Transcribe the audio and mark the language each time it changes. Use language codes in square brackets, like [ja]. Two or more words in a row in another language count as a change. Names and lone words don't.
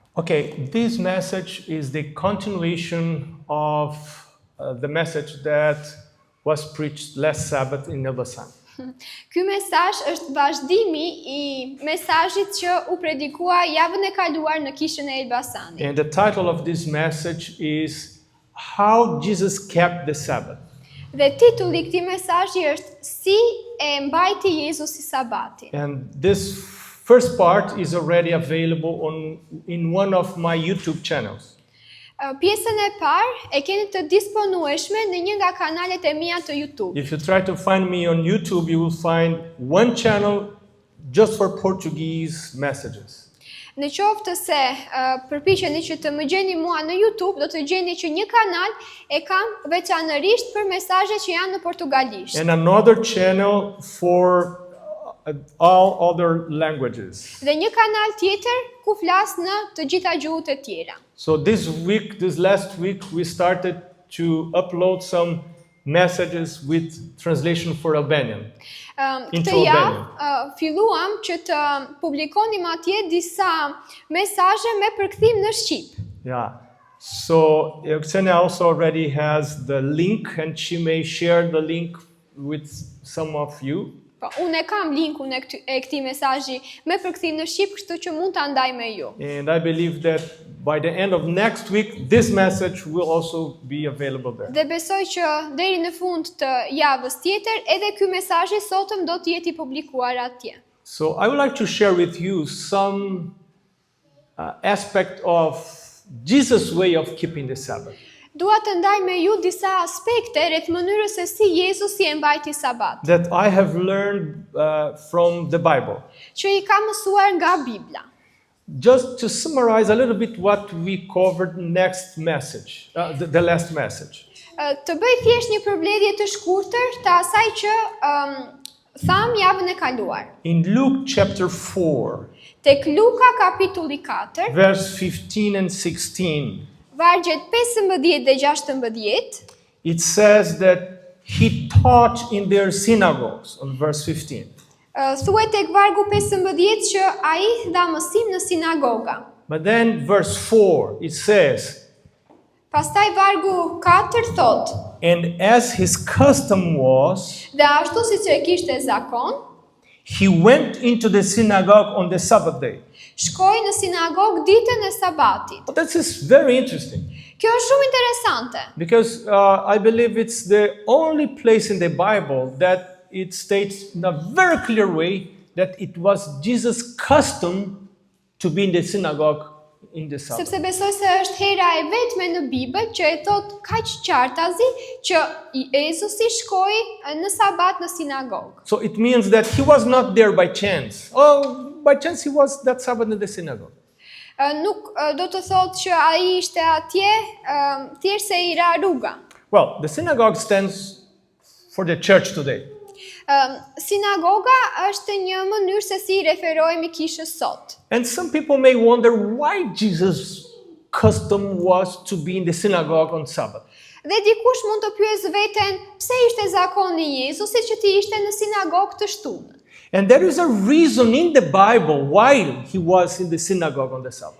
[en] Okay, this message is the continuation of the message that was preached last Sabbath in Elbasan. [sq] Ky mesazh është vazhdimi I mesazhit që u predikua javën e kaluar në Kishën e Elbasanit. [en] And the title of this message is How Jesus Kept the Sabbath. [sq] Dhe titulli I këtij mesazhi është Si e mbajti Jezusi Sabatin. [en] And this first part is already available in one of my YouTube channels. [sq] Pjesën e parë e keni të disponueshme në një nga kanalet e mia të YouTube. [en] If you try to find me on YouTube, you will find one channel just for Portuguese messages. [sq] Në qoftë se përpiqeni që të më gjeni mua në YouTube, do të gjeni që një kanal e kam veçanërisht për mesazhe që janë në portugalisht. [en] And another channel for all other languages. [sq] Dhe një kanal tjetër ku flas në të gjitha gjuhët e tjera. [en] So this last week, we started to upload some messages with translation for Albanian. [sq] Këtë javë filluam që të publikonim atje disa mesazhe me përkthim në shqip. Yeah. [en] So Euxhenia also already has the link, and she may share the link with some of you. [sq] Po, unë e kam linkun e këtij mesazhi me përkthim në shqip, kështu që mund ta ndaj me ju. [en] And I believe that by the end of next week, this message will also be available there. [sq] Dhe besoj që deri në fund të javës tjetër, edhe ky mesazh I sotëm do të jetë I publikuar atje. [en] So I would like to share with you some aspect of Jesus' way of keeping the Sabbath. [sq] Dua të ndaj me ju disa aspekte rreth mënyrës se si Jezusi e mbajti Sabatin. [en] That I have learned from the Bible. [sq] Që I kam mësuar nga Bibla. [en] Just to summarize a little bit what we covered next message, the last message. [sq] Të bëj thjesht një përmbledhje të shkurtër të asaj që tham javën e kaluar. [en] In Luke chapter 4, [sq] tek Luka kapitulli 4, [en] verse 15 and 16, [sq] vargjet 15 dhe 16, [en] it says that he taught in their synagogues, on verse 15. [sq] Thuhet tek vargu 15 që ai dha mësim në sinagoga. [en] But then verse 4, it says, [sq] Pastaj vargu 4 thot, [en] and as his custom was, [sq] dhe ashtu siç e kishte zakon, [en] he went into the synagogue on the Sabbath day. [sq] Shkoi në sinagogë ditën e Sabatit. [en] Well, this is very interesting. [sq] Kjo është shumë interesante. [en] Because I believe it's the only place in the Bible that it states in a very clear way that it was Jesus' custom to be in the synagogue in the Sabbath. [sq] Sepse besoj se është hera e vetme në Bibël që e thot kaq qartazi që Jezusi shkoi në Sabat në sinagogë. [en] So it means that he was not there by chance. Oh, by chance he was that Sabbath in the synagogue. [sq] Nuk do të thotë që ai ishte atje thjesht se I ra rruga. [en] Well, the synagogue stands for the church today. [sq] Sinagoga është një mënyrë se si referohemi kishës sot. [en] And some people may wonder why Jesus' custom was to be in the synagogue on Sabbath. [sq] Dhe dikush mund të pyesë veten, pse ishte zakoni I Jezusit që të ishte në sinagogë të shtunën? [en] And there is a reason in the Bible why he was in the synagogue on the Sabbath.